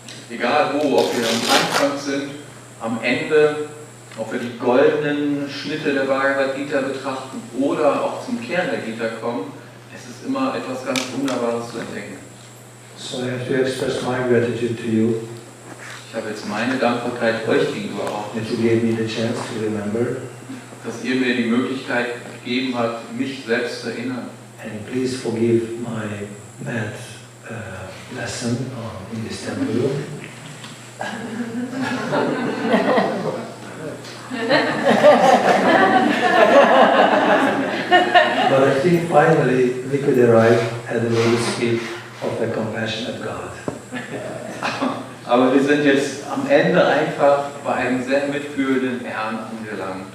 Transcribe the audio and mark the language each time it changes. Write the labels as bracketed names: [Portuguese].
[German] Egal wo, ob wir am Anfang sind, am Ende, ob wir die goldenen Schnitte der Bhagavad-gita betrachten oder auch zum Kern der Gita kommen, es ist immer etwas ganz Wunderbares zu entdecken. [English] So I have to express my gratitude to you. [German] Ich habe jetzt meine Dankbarkeit euch gegenüber auch, [English] that you gave me the chance to remember. [German] Dass ihr mir die Möglichkeit gegeben habt, mich selbst zu erinnern. [English] And please forgive my bad lesson in this temple. But I think finally we could arrive at the lowest peak of the compassionate God. [German] Aber wir sind jetzt am Ende einfach bei einem sehr mitfühlenden Herrn angelangt.